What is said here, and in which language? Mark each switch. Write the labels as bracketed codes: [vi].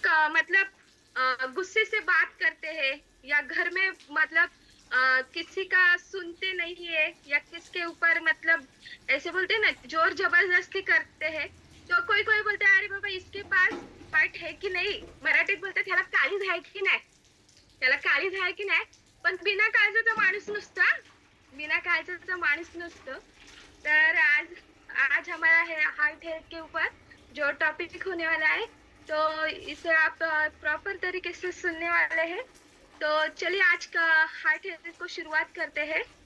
[hi] मतलब गुस्से से बात करते हैं या घर में मतलब किसी का सुनते नहीं है या किसके ऊपर मतलब ऐसे बोलते हैं ना जोर जबरदस्ती करते हैं। तो कोई कोई बोलते हैं अरे बाबा इसके पास हार्ट है की नाही, [mr] मराठीत बोलतात ह्याला काळीज आहे की नाही, त्याला काळीज आहे की नाही. पण बिना काळजाचा माणूस नसतो हा. बिना काळजाचा माणूस नसतो. [hi] तर आज आज हमारा है हार्ट हेल्थ के ऊपर जो टॉपिक होने वाला है, तो इसे आप प्रॉपर तरीके से सुनने वाले हैं। तो चलिए आज का हार्ट हेल्थ को शुरुआत करते हैं।